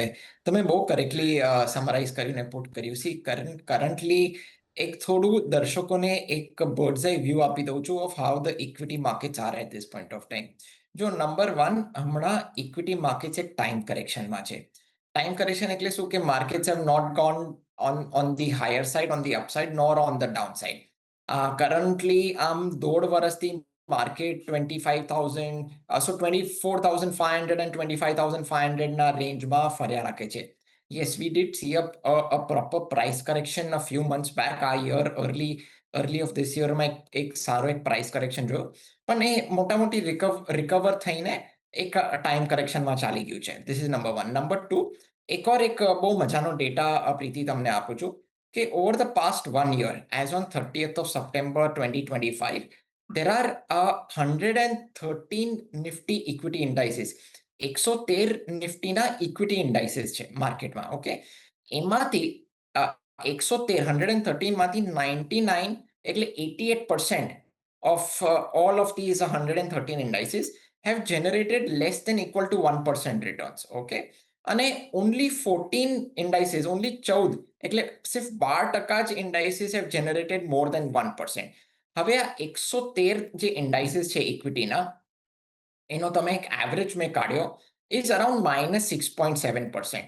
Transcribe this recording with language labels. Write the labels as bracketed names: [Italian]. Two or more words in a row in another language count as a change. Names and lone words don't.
[Gujarati] તમે બહુ કરેક્ટલી સમરાઇઝ કર્યું ને પુટ કર્યું. [English] see, currently [Gujarati] એક થોડું દર્શકોને એક [English] bird's eye view [Gujarati] આપી દઉં છું [English] of how the equity markets are at this point of time. [Gujarati] જો નંબર વન, હમણાં [English] equity markets [Gujarati] એક ટાઈમ કરેક્શનમાં છે. [English] time correction [Gujarati] એટલે શું? કે [English] markets have not gone on the higher side, on the upside, nor on the downside. Currently, [Gujarati] દોઢ વર્ષથી માર્કેટ 25,000, [English] so 24,500 and 25,500 [Gujarati] ના રેન્જમાં ફર્યા રાખે છે. [English] Yes, we did see a proper price correction a few months back. [Gujarati] આ [English] year early of this year [Gujarati] માં એક સારો એક [English] price correction [Gujarati] જોયો, પણ એ મોટામોટી રિકવર થઈને એક ટાઈમ કરેક્શનમાં ચાલી ગયું છે. [English] this is number one. number two, [Gujarati] એક બહુ મજાનો ડેટા પ્રીતિ તમને આપું છું કે [English] over the past 1 year, as on 30th of September 2025, there are 113 Nifty equity indices. [Gujarati] 113 નિફ્ટીના [English] equity indices [Gujarati] છે માર્કેટમાં. [English] ઓકે, [Gujarati] એમાંથી 113 માંથી 99 એટલે [English] 88% of all of these 113 indices have generated less than equal to 1% returns. Okay, અને only 14 indices, only 14 એટલે સિર્ફ 12% જ indices have generated more than 1%. [Gujarati] હવે આ 113 જે ઇન્ડાઇસીસ છે ઇક્વિટીના, એનો તમે એક એવરેજ મેં કાઢ્યો, [English] is around -6.7%.